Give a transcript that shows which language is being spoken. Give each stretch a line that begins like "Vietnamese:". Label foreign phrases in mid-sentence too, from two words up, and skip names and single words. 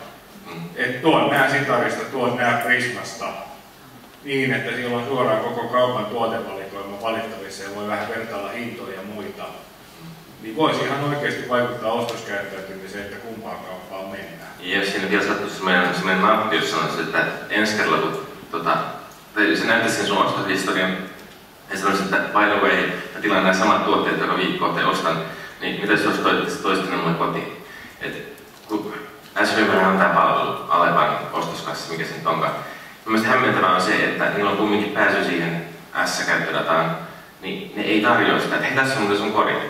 Finnish: Että tuon nää Sitarista, tuon nää Prismasta, niin että siellä on suoraan koko kaupan tuotevalikoima valittavissa ja voi vähän vertailla hintoja ja muita. Niin voisi ihan oikeasti vaikuttaa ostoskäyttäytymiseen, että kumpaan kauppaan mennään. Ja jos siinä vielä sattuisi semmoinen nappi, jos sanoisi, että ensi kerralla kun se näyttäisi sen sun ostoshistorian ja sanoisi, että
English: by the way,
Finnish: mä tilaan nämä samat tuotteet joka viikko ja ostan, niin mitä jos toisit ne mulle kotiin? Et, kun S-ryhmähän on tämä palvelu, Alepan ostoskassa, mikä se nyt onkaan. Mielestäni hämmentävää on se, että niillä on kumminkin pääsy siihen S-käyttödataan, niin ne ei tarjoa sitä, että hei tässä on muuten sun kori.